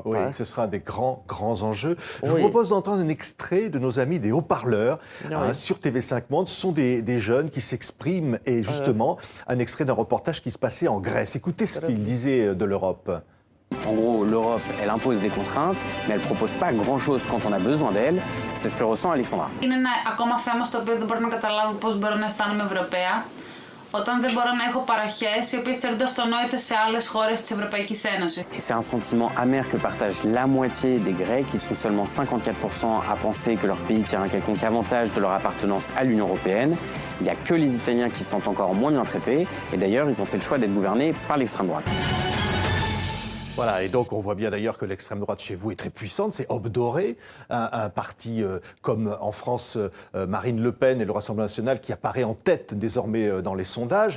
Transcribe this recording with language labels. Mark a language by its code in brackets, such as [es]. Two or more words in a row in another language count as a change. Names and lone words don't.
[fr] Oui, ce sera des grands enjeux. Je vous propose d'entendre un extrait de nos amis des haut-parleurs sur TV5 Monde. Ce sont des jeunes qui s'expriment et justement un extrait d'un reportage qui se passait en Grèce. Écoutez ce qu'ils disaient de l'Europe. En gros, l'Europe, elle impose des contraintes, mais elle ne propose pas grand-chose quand on a besoin d'elle. C'est ce que ressent Alexandra. [el] Είναι ένα ακόμα θέμα στο οποίο δεν μπορώ να καταλάβω πώς μπορώ να αισθάνομαι Ευρωπαία, όταν δεν μπορώ να έχω παροχές οι οποίες θεωρούνται αυτονόητες σε άλλες χώρες της Ευρωπαϊκής Ένωσης. [fr] Et c'est un sentiment amer que partage la moitié des Grecs. Ils sont seulement 54% à penser que leur pays tire un quelconque avantage de leur appartenance à l'Union européenne. Il n'y a que les Italiens qui se sentent encore moins bien traités. Et d'ailleurs, ils ont fait le choix d'être gouvernés par l'extrême droite. Voilà, et donc on voit bien d'ailleurs que l'extrême droite chez vous est très puissante, c'est obdoré, un parti comme en France Marine Le Pen et le Rassemblement national qui apparaît en tête désormais dans les sondages.